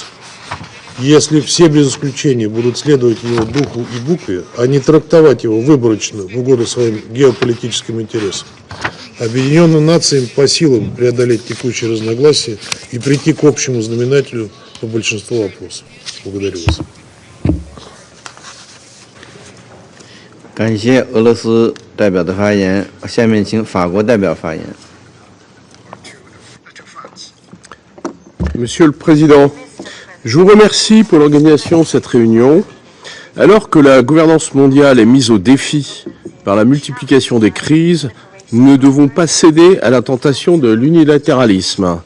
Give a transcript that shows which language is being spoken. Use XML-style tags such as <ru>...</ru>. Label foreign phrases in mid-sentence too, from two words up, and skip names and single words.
<ru>Если все без исключения будут следовать его духу и букве, а не трактовать его выборочно в угоду своим геополитическим интересам, объединенным нациям по силам преодолеть текущие разногласия и прийти к общему знаменателю по большинству вопросов. Благодарю вас.</ru> <zh>感谢俄罗斯代表的发言，下面请法国代表发言。</zh> <fr>Monsieur le Président, je vous remercie pour l'organisation de cette réunion. Alors que la gouvernance mondiale est mise au défi par la multiplication des crises, nous ne devons pas céder à la tentation de l'unilatéralisme.</fr>